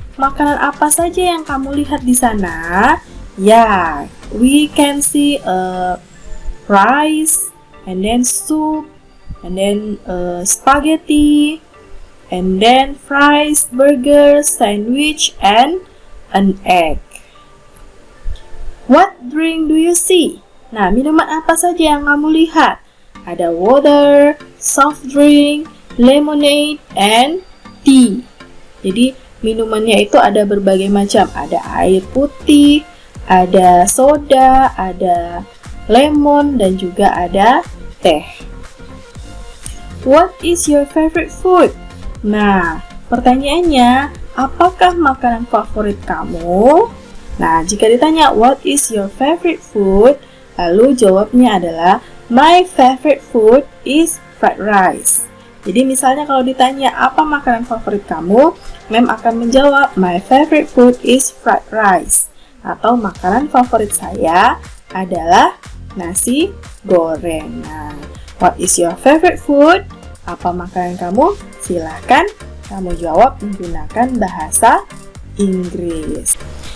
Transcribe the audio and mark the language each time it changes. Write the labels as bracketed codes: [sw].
[id] Makanan apa saja yang kamu lihat di sana? [en] Ya, we can see rice, and then soup, and then spaghetti, and then fries, burgers, sandwich, and an egg. What drink do you see? [id] Nah, minuman apa saja yang kamu lihat? Ada [en] water, soft drink, lemonade, and tea. [id] Jadi minumannya itu ada berbagai macam. Ada air putih, ada soda, ada lemon, dan juga ada teh. [en] What is your favorite food? [id] Nah, pertanyaannya, apakah makanan favorit kamu? Nah, jika ditanya [en] what is your favorite food, [id] lalu jawabnya adalah [en] my favorite food is fried rice. [id] Jadi misalnya kalau ditanya apa makanan favorit kamu, Mem akan menjawab [en] my favorite food is fried rice. [id] Atau makanan favorit saya adalah nasi goreng. [en] Nah, what is your favorite food? [id] Apa makanan kamu? Silahkan kamu jawab menggunakan bahasa Inggris.